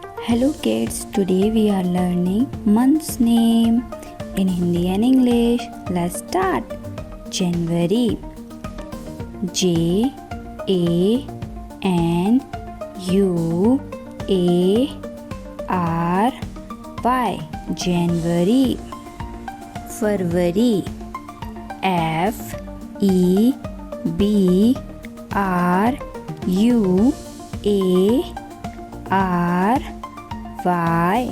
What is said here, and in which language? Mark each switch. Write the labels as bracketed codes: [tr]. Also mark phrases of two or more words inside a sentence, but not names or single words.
[en] Hello kids, today we are learning month's name in Hindi and English. Let's start. January. J A N U A R Y. January. February. F E B R U A R Y.